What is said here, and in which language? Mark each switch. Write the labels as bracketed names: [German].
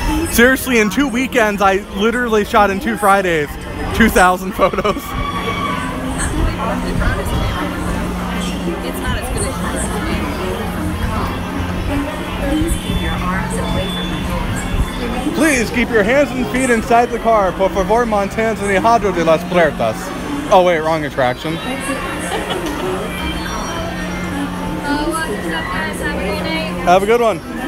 [English] Seriously, in 2 weekends, I literally shot in 2 Fridays, 2,000 photos. It's not as good as Please keep your hands and feet inside the car. [Spanish] Por favor, manténganse alejado de las puertas. [English] Oh wait, wrong attraction. Have a good one.